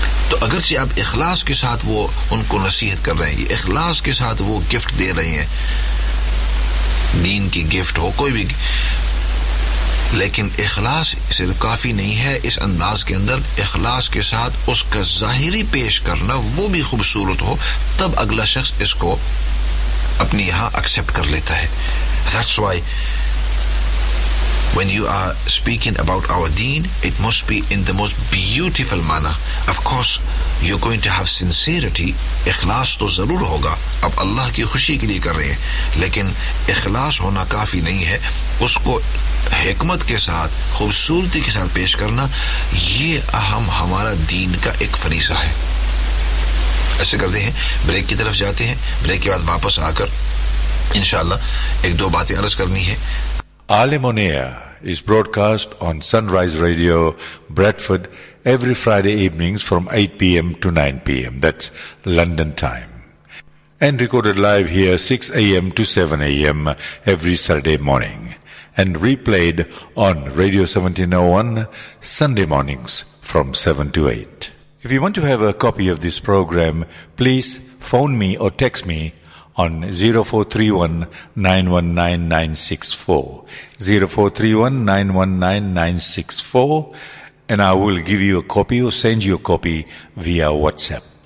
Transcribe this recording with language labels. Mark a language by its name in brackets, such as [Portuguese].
[Urdu] تو اگرچہ آپ اخلاص کے ساتھ وہ ان کو نصیحت کر رہے ہیں, اخلاص کے ساتھ وہ گفٹ دے رہے ہیں, دین کی گفٹ ہو کوئی بھی, لیکن اخلاص صرف کافی نہیں ہے اس انداز کے اندر, اخلاص کے ساتھ اس کا ظاہری پیش کرنا وہ بھی خوبصورت ہو, تب اگلا شخص اس کو اپنے یہاں ایکسپٹ کر لیتا ہے. [English] That's why when you are speaking about our deen, it must be in the most beautiful manner. Of course, you're going to have sincerity. [Urdu] اخلاص تو ضرور ہوگا, اب اللہ کی خوشی کے لیے کر رہے ہیں, لیکن اخلاص ہونا کافی نہیں ہے. اس کو حکمت کے ساتھ, خوبصورتی کے ساتھ پیش کرنا, یہ اہم ہمارا دین کا ایک فریضہ ہے. ایسے کرتے ہیں, بریک کی طرف جاتے ہیں, بریک کے بعد واپس آ کر انشاءاللہ ایک دو باتیں عرض کرنی ہیں. [English] Alam on air is broadcast on Sunrise Radio Bradford every Friday evenings from 8 PM to 9 PM, that's London time, and recorded live here 6 AM to 7 AM every Saturday morning, and replayed on Radio 1701 Sunday mornings from 7 to 8. If you want to have a copy of this program, please phone me or text me on 0431-919-964, and I will give you a copy or send you a copy via WhatsApp.